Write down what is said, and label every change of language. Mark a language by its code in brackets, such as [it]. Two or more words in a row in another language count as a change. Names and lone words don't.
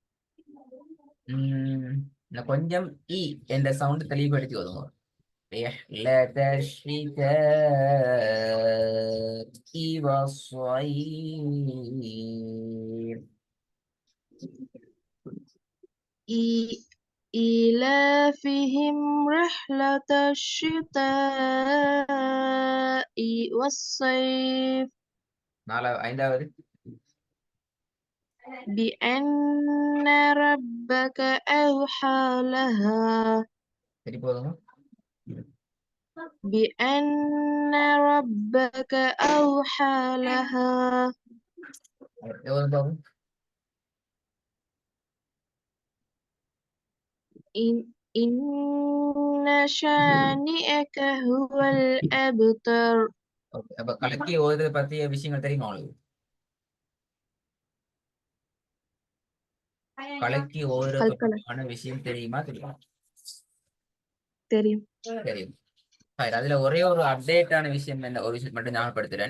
[ta] இன்னும் கொஞ்சம் இ என்ற சவுண்ட் தெளிவுபடுத்தி வருவோம். [ar] رحلة الشتاء والصيف. إيلافهم رحلة الشتاء والصيف. [ta] ஐந்தாவது [ar] بأن ربك أوحى لها. [ta] சரி போதுமா. [ar] بأن ربك أوحى لها. [ta] எவ்வளவு பாவம். [ar] إن شانئك هو الأبتر. [ta] அப்ப கலக்கி ஓதுறத பத்திய விஷயங்கள் தெரியுமா உங்களுக்கு? கலக்கி ஓதுறதுக்கான விஷயம் தெரியுமா? தெரியுமா? தெரியும். தெரியும். அதுல ஒரே ஒரு அப்டேட்டான விஷயம் என்ன, ஒரு விஷயம் மட்டும் ஞாபகப்படுத்துறேன்.